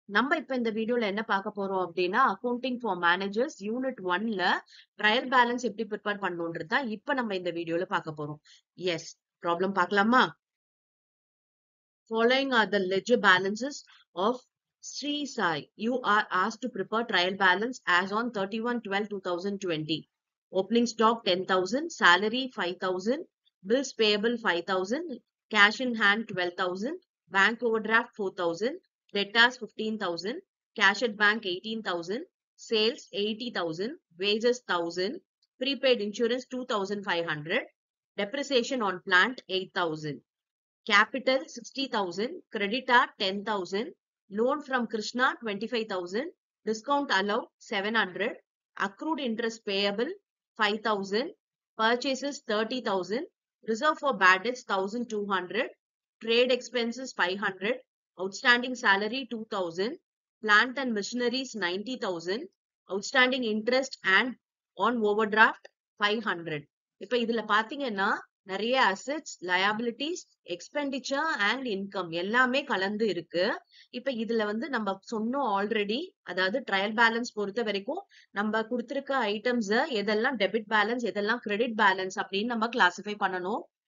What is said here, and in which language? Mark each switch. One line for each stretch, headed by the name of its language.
Tamil: நம்ம இப்ப இந்த வீடியோல என்ன பார்க்க போறோம் அப்படின்னா, accounting for managers unit 1ல trial balance எப்படி ப்ரிப்பேர் பண்ணணும்ன்றது தான் இப்ப நம்ம இந்த வீடியோல பார்க்க போறோம். எஸ், ப்ராப்ளம் பார்க்கலாமா?
English: Following are the ledger balances of Sri Sai. You are asked to prepare trial balance as on 31/12/2020. Opening stock 10,000, salary 5,000, bills payable 5,000, cash in hand 12,000, bank overdraft 4,000, debtors 15,000, cash at bank 18,000, sales 80,000, wages 1,000, prepaid insurance 2,500, depreciation on plant 8,000. Capital 60,000, creditor 10,000, loan from Krishna 25,000, discount allowed 700, accrued interest payable 5,000, purchases 30,000, reserve for bad debts 1,200, trade expenses 500, outstanding salary 2,000, plant and machineries 90,000, outstanding interest and on overdraft 500.
Tamil: இப்ப இதுல பாத்தீங்கன்னா நிறைய assets, liabilities, expenditure and income எல்லாமே கலந்து இருக்கு. இப்ப இதுல நம்ம சொன்னோம் ஆல்ரெடி, அதாவது ட்ரையல் பேலன்ஸ் பொறுத்த வரைக்கும் நம்ம கொடுத்திருக்க ஐட்டம்ஸ் எதெல்லாம் டெபிட் பேலன்ஸ், எதெல்லாம் கிரெடிட் பேலன்ஸ் அப்படின்னு நம்ம கிளாசிஃபை பண்ணணும்.